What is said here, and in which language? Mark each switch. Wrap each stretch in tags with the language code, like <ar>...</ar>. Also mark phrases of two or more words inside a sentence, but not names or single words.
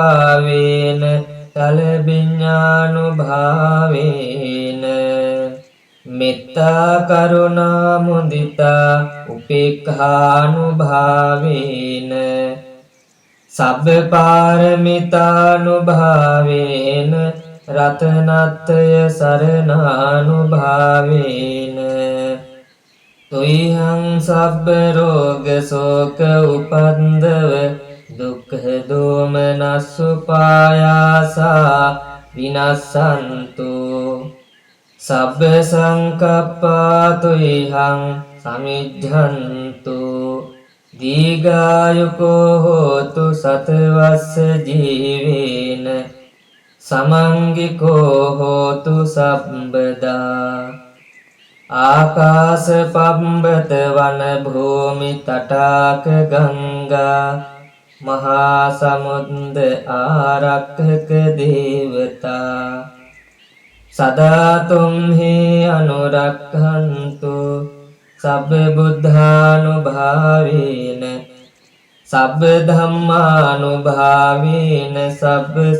<pi>සමාපත්ත්‍යානුභාවේන තල විඤ්ඤානුභාවේන මෙත්තා කරුණා මුදිතා උපේක්ඛානුභාවේන සබ්බ පාරමිතානුභාවේන රතනත්‍රය සරණානුභාවේන තුයිහං සබ්බ රෝග ශෝක උපන්දව දුක්ඛ දෝමනස්සුපායාසා විනස්සන්තු සබ්බ සංකප්පා තුයිහං සමිජ්ජන්තු දීඝායුකෝ හෝතු සතවස්ස ජීවේන සමංගිකෝ හෝතු සම්බදා ආකාශ පබ්බත වන භූමි තටාක ගංගා මහා සමුද්ද ආරක්ඛක දේවතා සදාතුම්හි අනුරක්ඛන්තු සබ්බ බුද්ධානුභාවේන සබ්බ ධම්මානුභාවේන සබ්බ</pi>